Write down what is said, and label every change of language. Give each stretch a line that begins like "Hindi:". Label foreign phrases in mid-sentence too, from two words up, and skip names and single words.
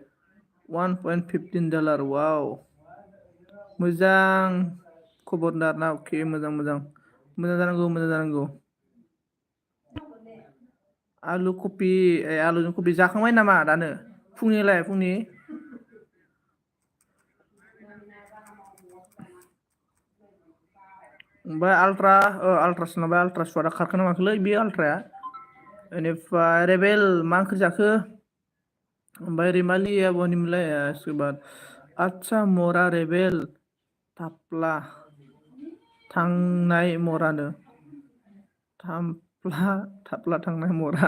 Bodo: 1.15 वाव। मोजां खबरदार ना? अके मोजां मोजां मोजां जानांगौ, मोजां जानांगौ। आलु कफि आलुजों कफि जाखांबाय नामा दानो? फुंनिलाय फुंनि? ओमफ्राय आल्ट्रासो नामा? आल्ट्रासुवादा खारखोना माखोलै बे आल्ट्राया? बेनिफ्राय रेबेल मा ओंख्रि जाखो? ओमफ्राय रैमालिया बहानिमोनलाय?
Hindi: इसके बाद
Bodo: आदसा मरा रेबेल थाफ्ला थांनाय मरानो। थाफ्ला थांनाय मरा।